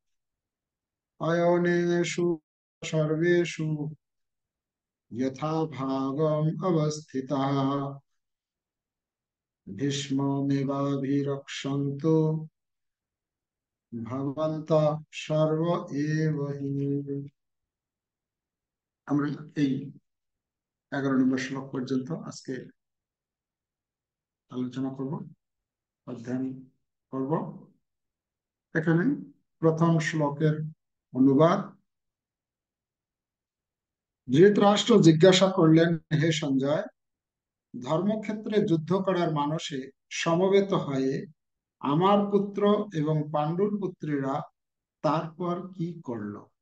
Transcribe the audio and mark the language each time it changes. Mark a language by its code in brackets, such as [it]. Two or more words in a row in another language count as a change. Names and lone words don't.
[sa] अयोनेषु सर्वेषु यथा भागम् अवस्थिताः भीष्ममेवाभिरक्षन्तु भवन्तः सर्व एव हि। [bn] আমরা এই 11 নম্বর শ্লোক পর্যন্ত আজকে আলোচনা করব, অধ্যয়ন করব। এখানে প্রথম শ্লোকের অনুবাদ। ধৃতরাষ্ট্র জিজ্ঞাসা করলেন, হে সঞ্জয়, ধর্মক্ষেত্রে যুদ্ধ করার মানসে সমবেত হয়ে আমার পুত্র এবং পাণ্ডুর পুত্রীরা তারপর কি করলো।